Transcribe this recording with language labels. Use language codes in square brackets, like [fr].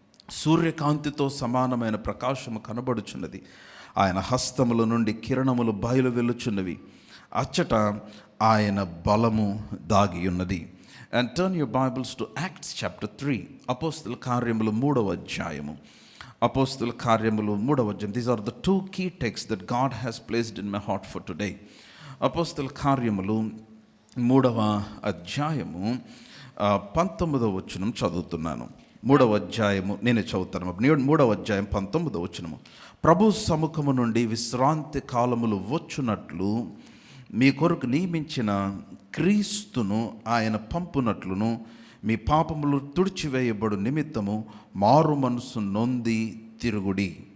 [te] సూర్యకాంతితో సమానమైన ప్రకాశము కనబడుచున్నది. ఆయన హస్తముల నుండి కిరణములు బయలు వెలుచున్నవి. అచ్చట ఆయన బలము దాగి ఉన్నది. [en] And turn your Bibles to Acts chapter 3. [te] అపోస్తల కార్యములు 3వ అధ్యాయము. అపోస్తల కార్యములు 3వ అధ్యాయం. [en] These are the 2 key texts that God has placed in my heart for today. [te] అపోస్తల కార్యములు 3వ అధ్యాయము 19వ వచనం చదువుతున్నాను. 3వ అధ్యాయము నేనే చదువుతాను. 3వ అధ్యాయం 19వ వచనము. ప్రభు సముఖము నుండి విశ్రాంతి కాలములు వచ్చునట్లు మీ కొరకు నియమించిన క్రీస్తును ఆయన పంపునట్లును మీ పాపములు తుడిచివేయబడు నిమిత్తము మారు మనసు నొంది తిరుగుడి.